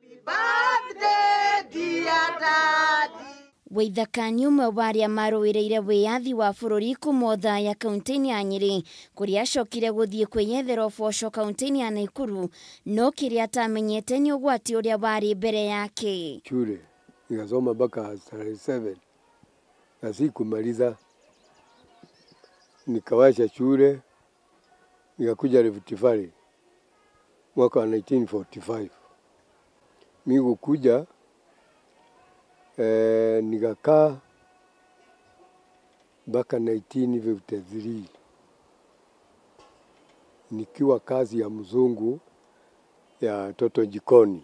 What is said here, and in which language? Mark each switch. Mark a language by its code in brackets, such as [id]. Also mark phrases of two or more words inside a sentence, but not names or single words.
[ki] Waithaka ni umwe wa aria maruirire wiathi wa bururi kuuma ya kaunti-ini ya Nyeri kuria acokire guthie kwiyethera uboco kaunti-ini ya Nakuru no kiria atamenyete ni ugwati uria wari mbere yake. [sw] Nikasoma mpaka 7 na sikumaliza, nikawasha shule, nikakuja Rift Valley mwaka wa 1945. Mimi kukuja nikakaa mpaka 1953 nikiwa kazi ya mzungu ya toto jikoni.